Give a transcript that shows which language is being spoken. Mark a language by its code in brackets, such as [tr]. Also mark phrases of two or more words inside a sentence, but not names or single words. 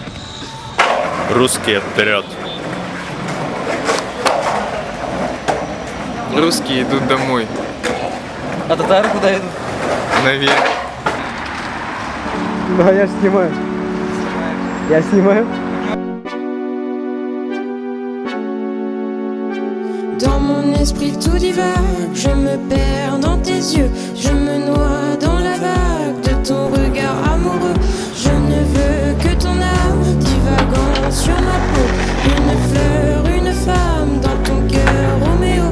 [ru] Русские вперед. Русские идут домой. А татары куда идут? Наверх. Да, я снимаю. Я снимаю. [fr] Dans mon esprit tout divague, je me perds dans tes yeux, je me noie dans la vague de ton regard amoureux. Je ne veux que ton âme divagant sur ma peau, une fleur, une femme dans ton cœur, Roméo.